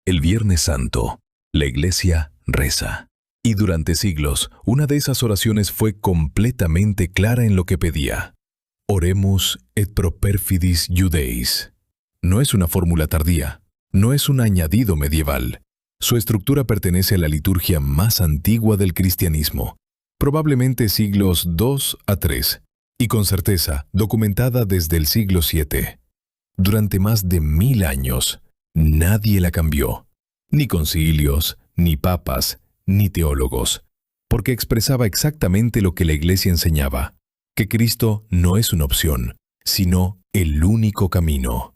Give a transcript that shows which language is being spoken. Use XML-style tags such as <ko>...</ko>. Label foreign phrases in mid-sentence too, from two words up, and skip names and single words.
<es>El Viernes Santo, la Iglesia reza. Y durante siglos, una de esas oraciones fue completamente clara en lo que pedía.</es> <la>Oremus et pro perfidis Judeis.</la> <es>No es una fórmula tardía, no es un añadido medieval. Su estructura pertenece a la liturgia más antigua del cristianismo, probablemente siglos II a III, y con certeza documentada desde el siglo VII. Durante más de 1000 años, nadie la cambió, ni concilios, ni papas, ni teólogos, porque expresaba exactamente lo que la Iglesia enseñaba, que Cristo no es una opción, sino el único camino.</es>